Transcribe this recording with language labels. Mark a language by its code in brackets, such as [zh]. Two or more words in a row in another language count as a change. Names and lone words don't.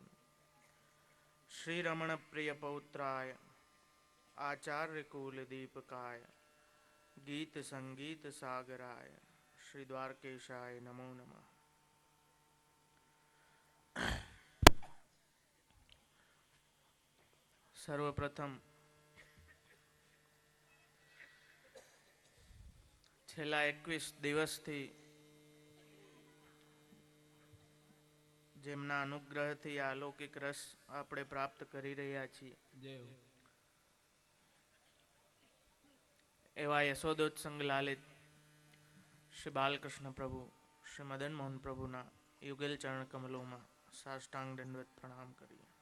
[sa] श्रीरमण प्रिय पौत्राय आचार्यकूलदीपकाय गीत संगीत सागराय श्री द्वारकेशाय नमो नमः। [gu] सर्वप्रथम છેલ્લા 21 દિવસથી જેમના અનુગ્રહથી આ અલૌકિક રસ આપણે પ્રાપ્ત કરી રહ્યા છીએ એવા યશોદોત્સંગ લાલિત શ્રી બાલકૃષ્ણ પ્રભુ શ્રી મદન મોહન પ્રભુના યુગલ ચરણ કમલોમાં સાષ્ટાંગ દંડવત પ્રણામ કરીએ.